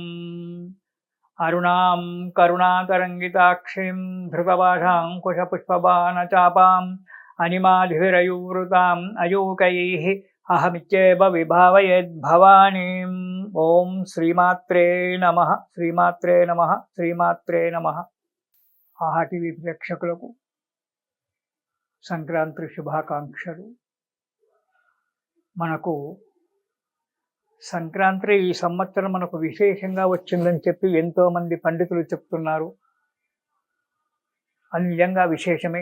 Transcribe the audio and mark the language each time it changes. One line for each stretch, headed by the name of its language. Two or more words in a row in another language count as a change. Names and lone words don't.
Sanskrit: अरुणां करुणातरङ्गिताक्षीं धृतपाशाङ्कुशपुष्पबाणचापाम् अनिमाधिरयुवृताम् अयूकैः अहमित्येव विभावयेद्भवानीम्। ॐ श्रीमात्रे नमः श्रीमात्रे नमः श्रीमात्रे नमः।
Telugu: ఆహా టీవీ ప్రేక్షకులకు సంక్రాంతి శుభాకాంక్షలు. మనకు సంక్రాంతి ఈ సంవత్సరం మనకు విశేషంగా వచ్చిందని చెప్పి ఎంతోమంది పండితులు చెప్తున్నారు. అది నిజంగా విశేషమే.